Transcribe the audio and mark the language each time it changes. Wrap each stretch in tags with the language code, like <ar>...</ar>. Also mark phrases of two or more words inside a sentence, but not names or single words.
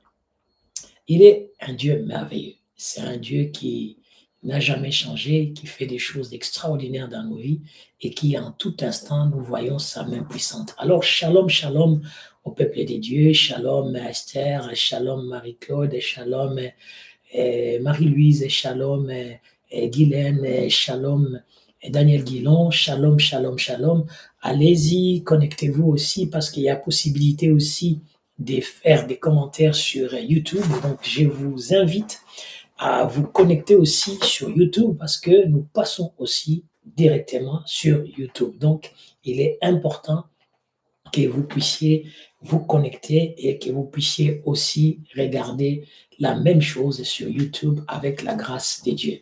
<fr>Il est un Dieu merveilleux. C'est un Dieu qui n'a jamais changé, qui fait des choses extraordinaires dans nos vies et qui, en tout instant, nous voyons sa main puissante. Alors,</fr> <he>שלום, שלום</he> <fr>au peuple des dieux, shalom Esther, shalom Marie-Claude, shalom Marie-Louise,</fr> <he>שלום Guylaine, שלום Daniel Guilon, שלום, שלום, שלום.</he> <fr>Allez-y, connectez-vous aussi parce qu'il y a possibilité aussi de faire des commentaires sur YouTube. Donc, je vous invite à vous connecter aussi sur YouTube parce que nous passons aussi directement sur YouTube. Donc, il est important que vous puissiez vous connecter et que vous puissiez aussi regarder la même chose sur YouTube avec la grâce de Dieu.</fr>